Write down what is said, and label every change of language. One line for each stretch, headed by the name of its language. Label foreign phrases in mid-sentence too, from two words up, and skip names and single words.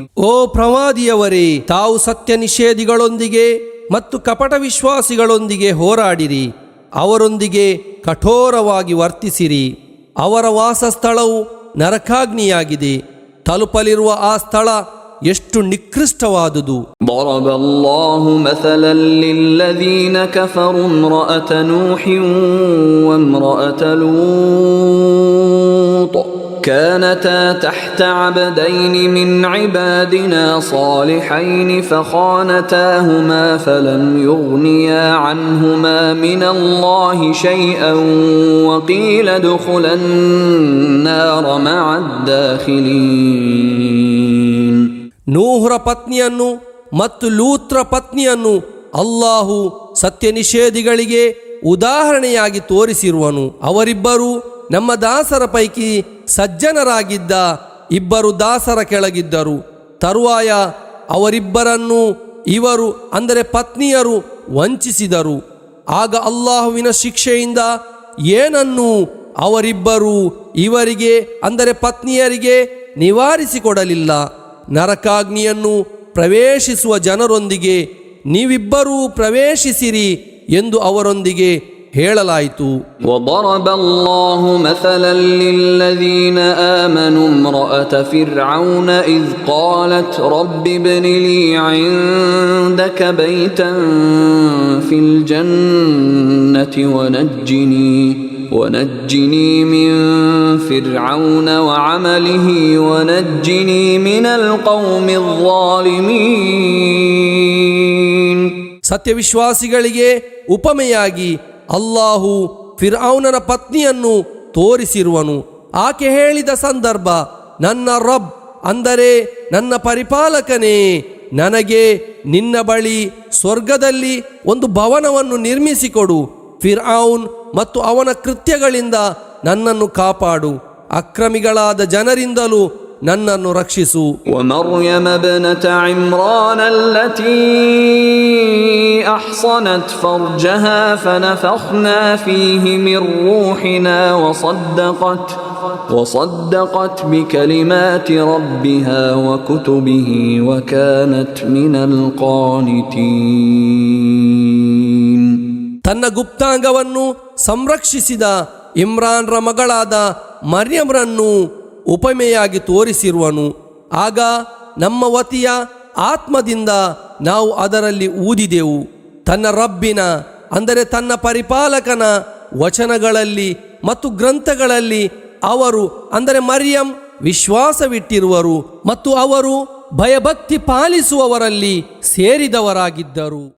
Kannada: ಓ ಪ್ರವಾದಿಯವರೇ, ತಾವು ಸತ್ಯ ನಿಷೇಧಿಗಳೊಂದಿಗೆ ಮತ್ತು ಕಪಟ ವಿಶ್ವಾಸಿಗಳೊಂದಿಗೆ ಹೋರಾಡಿರಿ. ಅವರೊಂದಿಗೆ ಕಠೋರವಾಗಿ ವರ್ತಿಸಿರಿ. ಅವರ ವಾಸಸ್ಥಳವು ನರಕಾಗ್ನಿಯಾಗಿದೆ. ತಲುಪಲಿರುವ ಆ ಸ್ಥಳ ಎಷ್ಟು ನಿಕೃಷ್ಟವಾದುದು.
Arabic: ضرب الله مثلا للذين كفروا امرأة نوح وامرأة لوط كانتا تحت عبدين من عبادنا صالحين فخانتاهما فلم يغنيا عنهما من الله شيئا وقيل ادخلا النار مع الداخلين.
Kannada: ನೂಹರ ಪತ್ನಿಯನ್ನು ಮತ್ತು ಲೂತ್ರ ಪತ್ನಿಯನ್ನು ಅಲ್ಲಾಹು ಸತ್ಯ ನಿಷೇಧಿಗಳಿಗೆ ಉದಾಹರಣೆಯಾಗಿ ತೋರಿಸಿರುವನು. ಅವರಿಬ್ಬರು ನಮ್ಮ ದಾಸರ ಪೈಕಿ ಸಜ್ಜನರಾಗಿದ್ದ ಇಬ್ಬರು ದಾಸರ ಕೆಳಗಿದ್ದರು. ತರುವಾಯ ಅವರಿಬ್ಬರನ್ನು ಇವರು ಅಂದರೆ ಪತ್ನಿಯರು ವಂಚಿಸಿದರು. ಆಗ ಅಲ್ಲಾಹುವಿನ ಶಿಕ್ಷೆಯಿಂದ ಏನನ್ನೂ ಅವರಿಬ್ಬರು ಇವರಿಗೆ ಅಂದರೆ ಪತ್ನಿಯರಿಗೆ ನಿವಾರಿಸಿಕೊಡಲಿಲ್ಲ. ನರಕಾಗ್ನಿಯನ್ನು ಪ್ರವೇಶಿಸುವ ಜನರೊಂದಿಗೆ ನೀವಿಬ್ಬರೂ ಪ್ರವೇಶಿಸಿರಿ ಎಂದು ಅವರೊಂದಿಗೆ ಹೇಳಲಾಯಿತು.
Arabic: وضرب الله مثلا للذين آمنوا امرأة فرعون إذ قالت رب ابن لي عندك بيتا في الجنة ونجني من فرعون وعمله ونجني من القوم الظالمين.
Kannada: ಸತ್ಯವಿಶ್ವಾಸಿಗಳಿಗೆ ಉಪಮೆಯಾಗಿ ಅಲ್ಲಾಹು ಫಿರ್ಔನನ ಪತ್ನಿಯನ್ನು ತೋರಿಸಿರುವನು. ಆಕೆ ಹೇಳಿದ ಸಂದರ್ಭ, ನನ್ನ ರಬ್ ಅಂದರೆ ನನ್ನ ಪರಿಪಾಲಕನೇ, ನನಗೆ ನಿನ್ನ ಬಳಿ ಸ್ವರ್ಗದಲ್ಲಿ ಒಂದು ಭವನವನ್ನು ನಿರ್ಮಿಸಿಕೊಡು. ಫಿರ್ಔನ್ ಮತ್ತು ಅವನ ಕೃತ್ಯಗಳಿಂದ ನನ್ನನ್ನು ಕಾಪಾಡು, ಅಕ್ರಮಿಗಳಾದ ಜನರಿಂದಲೂ ನನ್ನನ್ನು ರಕ್ಷಿಸು.
Arabic: ومريم ابنة عمران التي أحصنت فرجها فنفخنا فيه من روحنا وصدقت بكلمات ربها وكتبه وكانت من القانتين.
Kannada: ತನ್ನ ಗುಪ್ತಾಂಗವನ್ನು ಸಂರಕ್ಷಿಸಿದ ಇಮ್ರಾನ್ರ ಮಗಳಾದ ಮರ್ಯಮ್ರನ್ನು ಉಪಮೆಯಾಗಿ ತೋರಿಸಿರುವನು. ಆಗ ನಮ್ಮ ವತಿಯ ಆತ್ಮದಿಂದ ನಾವು ಅದರಲ್ಲಿ ಊದಿದೆವು. ತನ್ನ ರಬ್ಬಿನ ಅಂದರೆ ತನ್ನ ಪರಿಪಾಲಕನ ವಚನಗಳಲ್ಲಿ ಮತ್ತು ಗ್ರಂಥಗಳಲ್ಲಿ ಅವರು ಅಂದರೆ ಮರ್ಯಂ ವಿಶ್ವಾಸವಿಟ್ಟಿರುವರು ಮತ್ತು ಅವರು ಭಯಭಕ್ತಿ ಪಾಲಿಸುವವರಲ್ಲಿ ಸೇರಿದವರಾಗಿದ್ದರು.